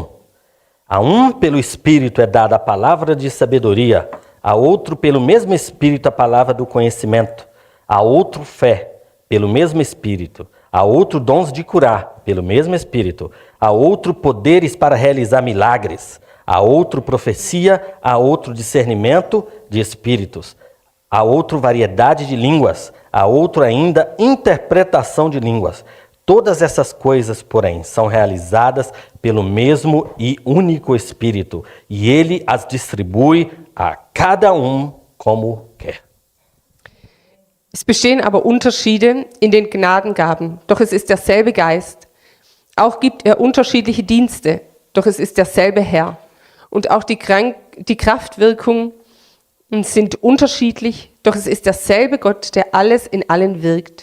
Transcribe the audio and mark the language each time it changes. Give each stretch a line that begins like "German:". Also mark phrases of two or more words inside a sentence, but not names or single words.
Portuguese: A um, pelo Espírito, é dada a palavra de sabedoria, a outro, pelo mesmo Espírito, a palavra do conhecimento, a outro, fé, pelo mesmo Espírito, a outro, dons de curar, pelo mesmo Espírito, a outro, poderes para realizar milagres, a outro, profecia, a outro, discernimento de espíritos, a outro, variedade de línguas, a outro ainda, interpretação de línguas. Todas essas coisas, porém, são realizadas pelo mesmo e único Espírito, e Ele as distribui a cada um como quer.
German: Es bestehen aber Unterschiede in den Gnadengaben, doch es ist derselbe Geist. Auch gibt er unterschiedliche Dienste, doch es ist derselbe Herr. Und auch die Kraftwirkungen sind unterschiedlich, doch es ist derselbe Gott, der alles in allen wirkt.